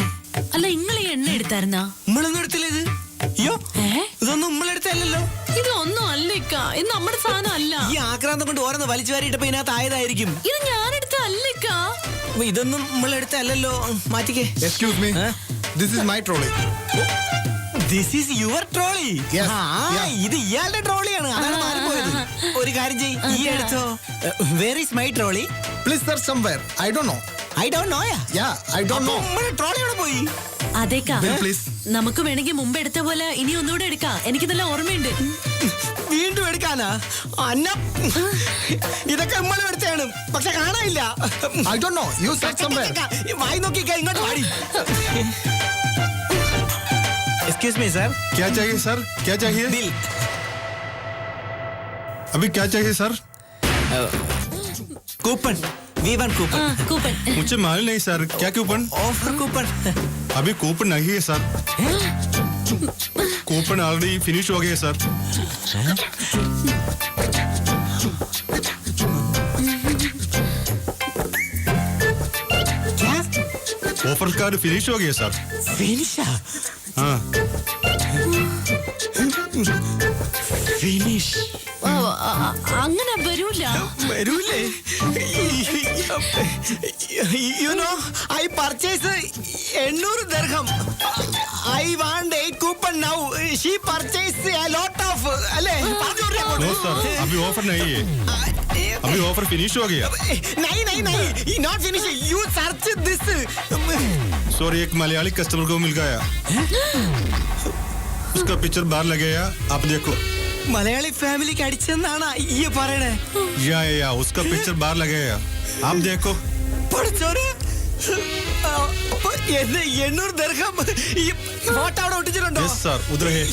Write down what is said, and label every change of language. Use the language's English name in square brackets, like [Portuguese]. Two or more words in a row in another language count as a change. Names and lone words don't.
[Malayalam] അല്ല, നിങ്ങൾ ഈ എണ്ണ എടുത്തായിരുന്നാ? നമ്മളൊന്നും എടുത്തില്ല ഇത്. അയ്യോ, ഇതൊന്നും നമ്മളെടുത്തല്ലോ. ഇതൊന്നും അല്ല ഇക്ക, ഇത് നമ്മുടെ സാധനം അല്ല. ഈ ആക്രാന്തം കൊണ്ട് ഓരോന്ന് വലിച്ചു വാരിയിട്ടപ്പോ ഇതിനകത്ത് ആയതായിരിക്കും. ഇത് ഞാനെടുത്ത അല്ല ഇക്ക. ഇതൊന്നും നമ്മളെടുത്തല്ലോ. മാറ്റിക്കേ. [English] Excuse me, this is my trolley. This is your trolley? Yes, [Malayalam] ഇത് ഇയാളുടെ ട്രോളിയാണ്. അതാണ് മാറിപ്പോയത്. ഒരു കാര്യം ചെയ്യ്, ഈ എടുത്തോ. [English] Where is my trolley? Please search somewhere. I don't know. I don't know. I don't know. [Malayalam] നമ്മുടെ ട്രോളി എവിടെ പോയി? അതേക്കാ, പ്ലീസ്. നമുക്ക് വേണമെങ്കിൽ മുമ്പ് എടുത്ത പോലെ ഇനി ഒന്നുകൂടെ എടുക്കാം. എനിക്ക് നല്ല ഓർമ്മയുണ്ട്. വീണ്ടും എടുക്കാനാ? അന്ന, ഇതൊക്കെ നമ്മൾ എടുത്താണ്, പക്ഷെ കാണാനില്ല. [English] I don't know. You search somewhere. [Malayalam] വായി നോക്കിക്കാ, ഇങ്ങോട്ട് പാടി. [English] Excuse me sir. [Hindi] क्या चाहिए सर? क्या चाहिए? बिल. अभी क्या चाहिए सर? कूपन. V1 कूपन. [Malayalam] കൂപ്പൺ. [Hindi] मुझे मालूम नहीं सर. क्या कूपन? [English] Offer coupon. [Hindi] अभी कूपन नहीं है सर. [English] coupon already finish [Hindi] हो गया सर. क्या? [English] offer card finish [Hindi] हो गया सर. [Malayalam] फिनिशा? [Hindi] हाँ. [Malayalam] ഫിനിഷ്. അങ്ങനെ വരൂല. [English] വരൂലേ? you know, I purchase 800 dirham. I want 8 coupon now. She purchase a lot of. അല്ലേ? [Hindi] नो सर, अभी ऑफर नहीं है. अभी [English] offer finish [Hindi] हो गया. नहीं नहीं नहीं, [English] not finish. You search this. [Hindi] सॉरी, एक मलयाली कस्टमर को मिल गया. उसका पिक्चर बाहर लगेगा आप देखो [Malayalam] മലയാളി ഫാമിലിക്ക് അടിച്ചെന്നാണ് ഈ പറയണേ. [Hindi] या उसका पिक्चर बाहर लगेगा आप देखो [Malayalam] പഠിച്ചോനെ, അപ്പൊ എന്നെ 800 ദിർഹം ഈ ഫോട്ടോ അവിടെ ഒട്ടിച്ചിട്ടുണ്ടോ? [Hindi] यस सर उधर है